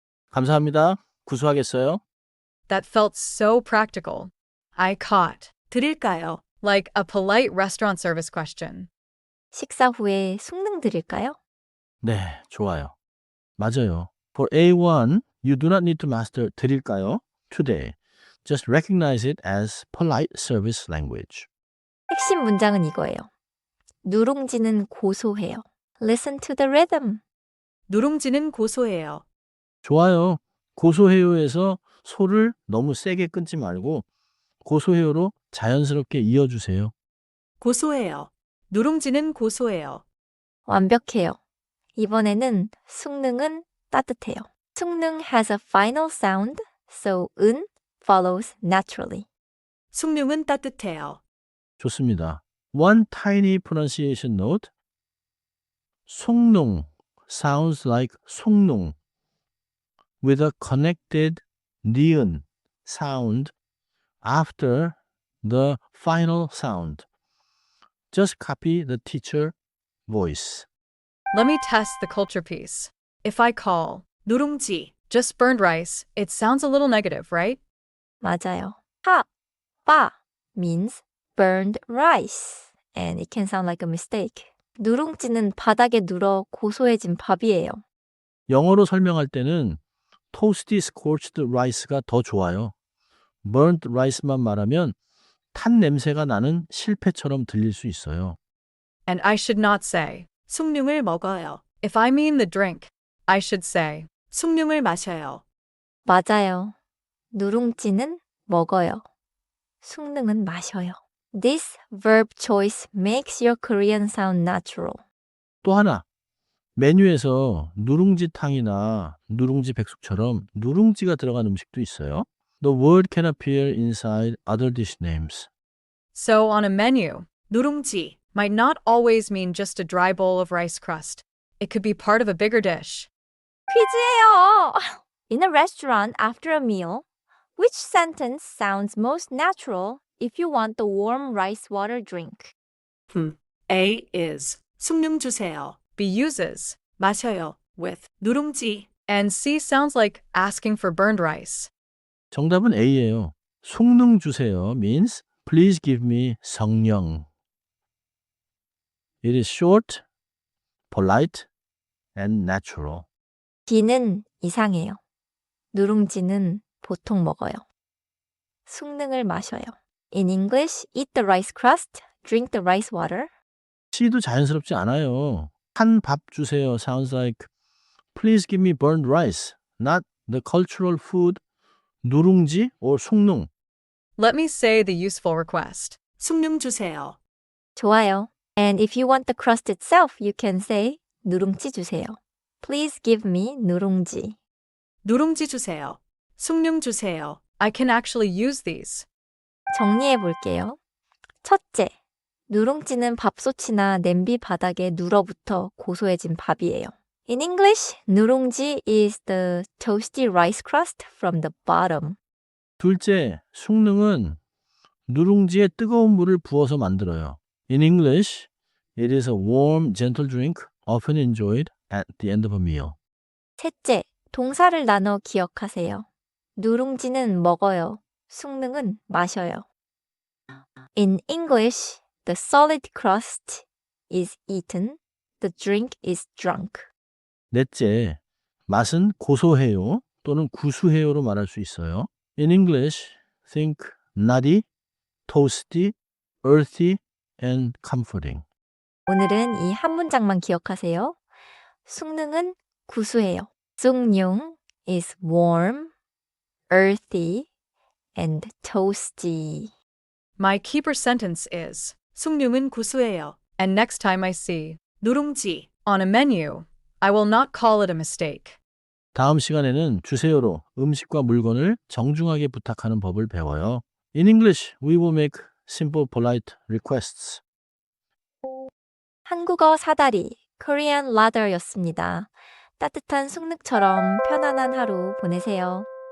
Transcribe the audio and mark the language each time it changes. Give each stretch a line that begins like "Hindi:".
Korean: 감사합니다. 구수하겠어요?
English: That felt so practical. I caught 드릴까요? Like a polite restaurant service question.
Korean: 식사 후에 숭늉 드릴까요? 네, 좋아요. 맞아요.
English: For A1, you do not need to master 드릴까요? Today. Just recognize it as polite service language.
Korean: 핵심 문장은 이거예요. 누룽지는 고소해요.
English: Listen to the rhythm.
Korean: 누룽지는 고소해요. 좋아요. 고소해요에서 소를 너무 세게 끊지 말고 고소해요로 자연스럽게 이어주세요. 고소해요. 누룽지는 고소해요. 완벽해요. 이번에는 숭늉은 따뜻해요.
English: 숭늉 has a final sound, so 은 follows naturally.
Korean: 숭늉은 따뜻해요. 좋습니다.
English: One tiny pronunciation note. 숭늉 sounds like 숭늉 with a connected 니은 sound after the final sound. Just copy the teacher voice. Let me test the culture piece. If I call 누룽지 just burned rice, it sounds a little negative, right?
Korean: 맞아요.
English: 하, 빠 means burned rice, and it can sound like a mistake.
Korean: 누룽지는 바닥에 눌어 고소해진 밥이에요. 영어로 설명할 때는
English: toasty scorched rice
Korean: 가 더 좋아요. burnt rice만 말하면 탄 냄새가 나는 실패처럼 들릴 수 있어요.
English: And I should not say
Korean: 숭늉을 먹어요.
English: If I mean the drink, I should say
Korean: 숭늉을 마셔요. 맞아요. 누룽지는 먹어요. 숭늉은 마셔요.
English: This verb choice makes your Korean sound natural.
Korean: 또 하나, 메뉴에서 누룽지탕이나 누룽지 백숙처럼 누룽지가 들어간 음식도 있어요.
English: The word can appear inside other dish names. So on a menu, 누룽지 might not always mean just a dry bowl of rice crust. It could be part of a bigger dish.
Korean: 퀴즈예요!
English: In a restaurant after a meal, which sentence sounds most natural if you want the warm rice water drink? A is
Korean: 숭늉 주세요.
English: B uses 마셔요 with 누룽지. And C sounds like asking for burned rice.
Korean: 정답은 A예요. 숭늉 주세요
English: means please give me 성령. It is short, polite, and natural.
Korean: B는 이상해요. 누룽지는 보통 먹어요. 숭늉을 마셔요.
English: In English, eat the rice crust, drink the rice water.
Korean: C도 자연스럽지 않아요. 한 밥 주세요
English: sounds like please give me burned rice, not the cultural food 누룽지 or 숭늉. Let me say the useful request.
Korean: 숭늉 주세요. 좋아요.
English: And if you want the crust itself, you can say
Korean: 누룽지 주세요.
English: Please give me 누룽지.
Korean: 누룽지 주세요. 숭늉 주세요.
English: I can actually use these.
Korean: 정리해 볼게요. 첫째, 누룽지는 밥솥이나 냄비 바닥에 눌어붙어 고소해진 밥이에요.
English: In English, 누룽지 is the toasty rice crust from the bottom.
Korean: 둘째, 숭늉은 누룽지에 뜨거운 물을 부어서 만들어요.
English: In English, it is a warm, gentle drink often enjoyed at the end of a meal.
Korean: 셋째, 동사를 나눠 기억하세요. 누룽지는 먹어요. 숭늉은 마셔요.
English: In English, the solid crust is eaten. The drink is drunk.
Korean: 넷째, 맛은 고소해요 또는 구수해요로 말할 수 있어요.
English: In English, think nutty, toasty, earthy, and comforting.
Korean: 오늘은 이 한 문장만 기억하세요. 숭늉은 구수해요.
English: 숭늉 is warm, earthy, and toasty. My keeper sentence is
Korean: 숭늉은 구수해요.
English: And next time I see 누룽지 on a menu, I will not call it a mistake.
Korean: 다음 시간에는 주세요로 음식과 물건을 정중하게 부탁하는 법을 배워요.
English: In English, we will make simple, polite requests.
Korean: 한국어 사다리, Korean Ladder였습니다. 따뜻한 숭늉처럼 편안한 하루 보내세요.